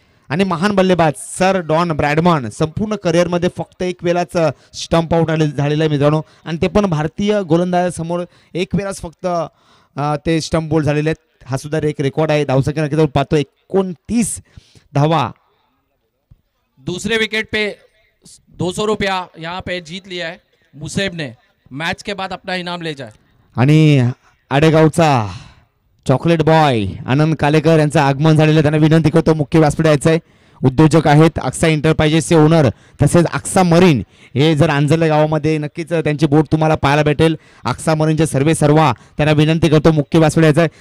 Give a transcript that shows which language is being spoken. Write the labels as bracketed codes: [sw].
[mr] आणि महान बल्लेबाज सर डॉन ब्रॅडमन संपूर्ण करिअरमध्ये फक्त एक वेळाच स्टंप आउट झालेला आहे मित्रांनो, आणि ते पण भारतीय गोलंदाजासमोर एक वेळाच फक्त ते स्टंप बोल्ड झालेले आहेत. हा सुद्धा एक रेकॉर्ड आहे. धावसंख्या नक्कीच पाहतो 29 धावा. [hi] दूसरे विकेट पे 200 रुपया यहाँ पे जीत लिया है मुसेब ने. मैच के बाद अपना इनाम ले जाए. [mr] आणि आडेगावचा चॉकलेट बॉय आनंद कालेकर यांचं आगमन झालेलं आहे. त्यांना विनंती करतो मुख्य व्यासपीठ यायचं आहे. उद्योजक आहेत अक्सा एंटरप्राइजेसचे ओनर, तसेच अक्सा मरीन. हे जर आंजर्ले गावामध्ये नक्कीच त्यांची बोट तुम्हाला पाहायला भेटेल. अक्सा मरीनचे सर्वा त्यांना विनंती करतो मुख्य व्यासपीठ यायचं आहे.